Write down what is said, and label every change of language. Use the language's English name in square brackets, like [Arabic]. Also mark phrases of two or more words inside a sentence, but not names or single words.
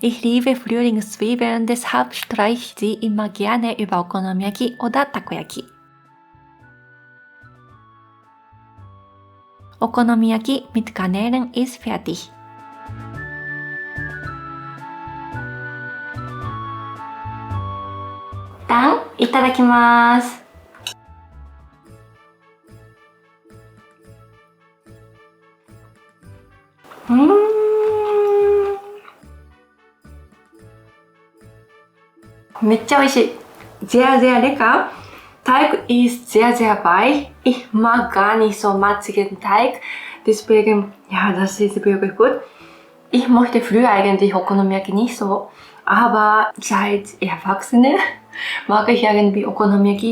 [German] Ich liebe Frühlingszwiebeln, deshalb streiche ich sie immer gerne über Okonomiyaki oder Takoyaki. Okonomiyaki mit Garnelen ist fertig. Dann itadakimasu. [Japanese] めっちゃおいしい. [German] Sehr, sehr lecker. Teig ist sehr, sehr weich. Ich mag gar nicht so matzigen Teig. Deswegen, ja, das ist wirklich gut. Ich mochte früher eigentlich Okonomiyaki nicht so. Aber seit Erwachsenen mag ich irgendwie Okonomiyaki.